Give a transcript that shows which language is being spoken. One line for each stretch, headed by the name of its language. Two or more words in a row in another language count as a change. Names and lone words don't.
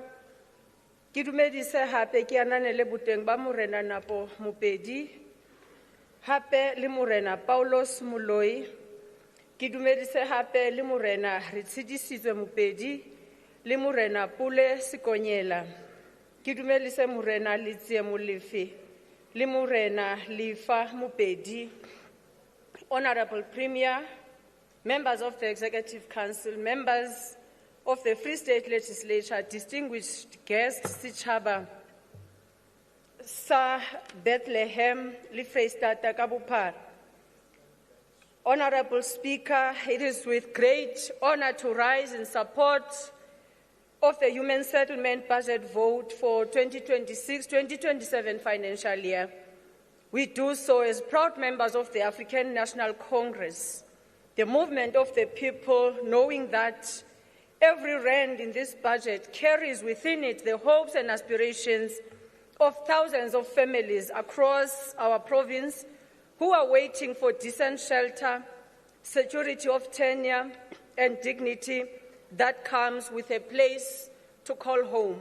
Southern Sotho: Ki dumedise hape ki ananele Buteng ba Morena Napo Mupedi, hape le Morena Paulos Muloi. Ki dumedise hape le Morena Ritsidisizwe Mupedi, le Morena Pule Sikonyela. Ki dumedise Morena Litsie Molefe. Limurena Lifa Mupedi,
English: Honorable Premier, members of the Executive Council, members of the Free State Legislature, distinguished guests,
Southern Sotho: Sichaba, sa Bethlehem le Freistata ka bophara.
English: Honorable Speaker, it is with great honor to rise in support of the Human Settlement Budget vote for 2026-2027 financial year. We do so as proud members of the African National Congress, the movement of the people, knowing that every rand in this budget carries within it the hopes and aspirations of thousands of families across our province who are waiting for decent shelter, security of tenure, and dignity that comes with a place to call home.